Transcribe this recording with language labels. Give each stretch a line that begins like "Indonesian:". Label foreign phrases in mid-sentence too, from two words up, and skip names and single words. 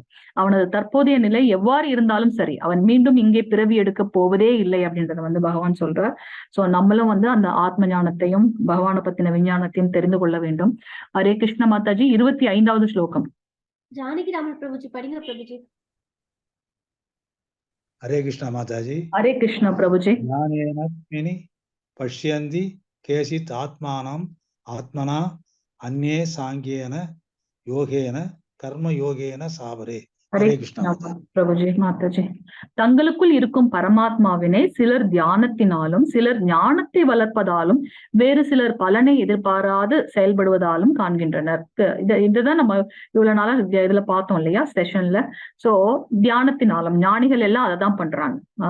Tamil: அவனது தற்போதைய நிலை எவ்வாறு இருந்தாலும் சரி, அவன் மீண்டும் இங்கே பிறவி எடுக்க போவதே இல்லை அப்படின்றத வந்து பகவான் சொல்றார். சோ நம்மளும் வந்து அந்த ஆத்ம ஞானத்தையும் பகவானை பத்தின விஞ்ஞானத்தையும் தெரிந்து கொள்ள வேண்டும். ஹரே கிருஷ்ண மாதாஜி. 25வது ஸ்லோகம். ஜானகி ராமன் பிரபுஜி படிங்க பிரபுஜி.
Hindi: हरे कृष्णा माताजी.
Tamil: ஹரே கிருஷ்ண பிரபுஜி.
Sanskrit: ज्ञानेन पश्यन्ति केचित् आत्मानं आत्मना अन्ये सांख्येन योगेन कर्मयोगेन सावरे.
Tamil: ஹரே கிருஷ்ணா பிரபுஜி. மாதாஜி. தங்களுக்குள் இருக்கும் பரமாத்மாவினை சிலர் தியானத்தினாலும் சிலர் ஞானத்தை வளர்ப்பதாலும் வேறு சிலர் பலனை எதிர்பாராது செயல்படுவதாலும் காண்கின்றனர். இதுதான் நம்ம இவ்வளவு நாளா இதுல பார்த்தோம் இல்லையா செஷன்ல. சோ தியானத்தினாலும் ஞானிகள் எல்லாம் அதை தான் பண்றாங்க.